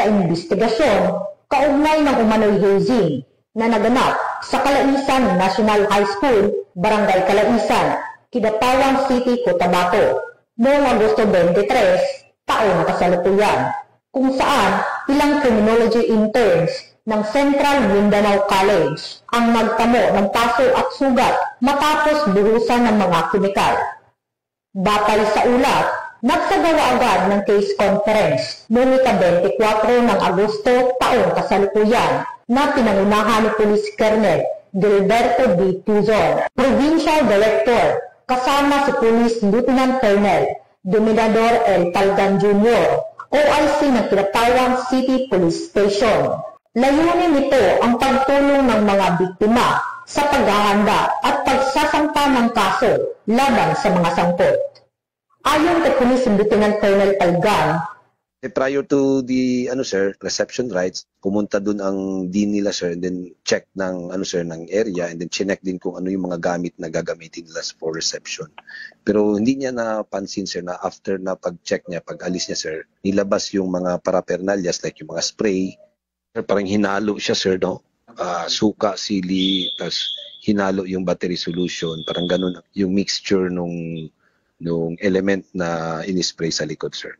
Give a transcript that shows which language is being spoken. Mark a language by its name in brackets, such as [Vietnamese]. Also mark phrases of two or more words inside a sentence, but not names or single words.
[Filipino] investigasyon kaugnay ng umano'y hazing na naganap sa Calaisan National High School, Barangay Calaisan, Kidapawan City, Cotabato noong Agosto 23, taong kasalukuyan, kung saan ilang [English] criminology interns [Filipino] ng Central Mindanao College ang nagtamo ng paso at sugat matapos buhusan ng mga kemikal. Batay sa ulat, nagsagawa agad ng [English] case conference [Filipino] noong ika-24 ng Agosto taong kasalukuyan na pinangunahan ni Police Colonel Gilberto B. Tuzon, Provincial Director, kasama si Police Lieutenant Colonel Dominador L. Talgan Jr., OIC ng Kidapawan City Police Station. Layunin nito ang pagtulong ng mga biktima sa paghahanda at pagsasampa ng kaso laban sa mga sangkot. Ayon kay Police Lieutenant Colonel Palgan, [English] prior to the reception rights, [Filipino] pumunta dun ang dean nila sir, [English] and then [Filipino] check ng ng area, [English] and then [Filipino] chinek din kung ano yung mga gamit na gagamitin nila [English] for reception. [Filipino] Pero hindi niya napansin sir na after na pag-check niya, pag-alis niya sir, nilabas yung mga [English] paraphernalias like [Filipino] yung mga spray. Parang hinalo siya sir, no? Suka, sili, tas hinalo yung [English] battery solution, [Filipino] parang ganun yung mixture nung element na inispray sa likod sir.